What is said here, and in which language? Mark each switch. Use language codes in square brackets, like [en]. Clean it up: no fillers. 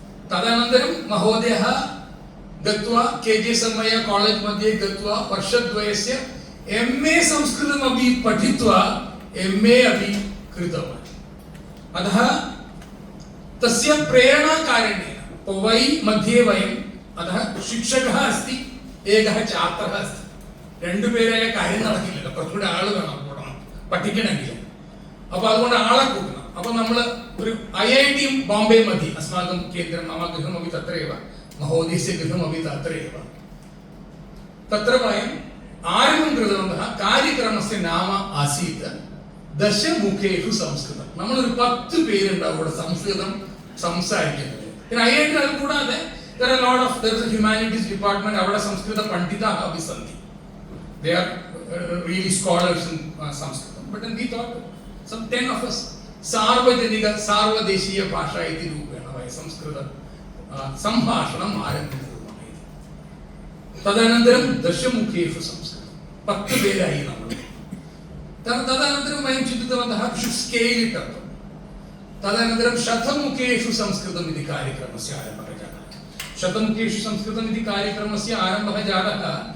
[sa] तदनन्तरं महोदयः गत्वा KJ समय्य कालेज् मध्ये गत्वा वर्षद्वयस्य MA संस्कृतमपि पठित्वा MA अपि कृतवान्. अतः तस्य प्रेरणाकारणेन पवै मध्ये वयम्, अतः शिक्षकः अस्ति, एकः छात्रः अस्ति. [ml] രണ്ടുപേരായ കാര്യം നടക്കില്ലല്ലോ, കുറച്ചുകൂടെ ആള് വേണം കൂടണം പഠിക്കണമെങ്കിൽ. അപ്പൊ അതുകൊണ്ട് ആളെ കൂട്ടണം. അപ്പൊ നമ്മൾ ഒരു IIT ബോംബെ [sa] मध्ये अस्माकं केन्द्रं, मम गृहमपि तत्रैव, महोदयस्य गृहमपि तत्रैव. तत्र वयम् आरम्भं कृतवन्तः. कार्यक्रमस्य नाम आसीत् दशमुखेषु संस्कृतं. [ml] നമ്മളൊരു 10 പേരുണ്ടാവും ഇവിടെ സംസ്കൃതം സംസാരിക്കുന്നത്. പിന്നെ IIT അത് കൂടാതെ [en] there are a lot of, there is a humanities department, avada [sa] samskrita panditaah api santi. [en] They are really scholars in Sanskrit. But then we thought some 10 of us [sa] सार्वजनिक सार्वदेशीय भाषा इति रूपेण वयं संस्कृत सम्भाषणम् आरम्भं. तदनन्तरं दशमुखेषु संस्कृतं [ml] 10 പേരായി നമ്മൾ. [sa] तदनन्तरं वयं चिन्तितवन्तः [en] should scale it up. [sa] तदनन्तरं शतमुखेषु संस्कृतम् इति कार्यक्रमस्य आरम्भः जातः. शतमुखेषु संस्कृतम् इति कार्यक्रमस्य आरम्भः जातः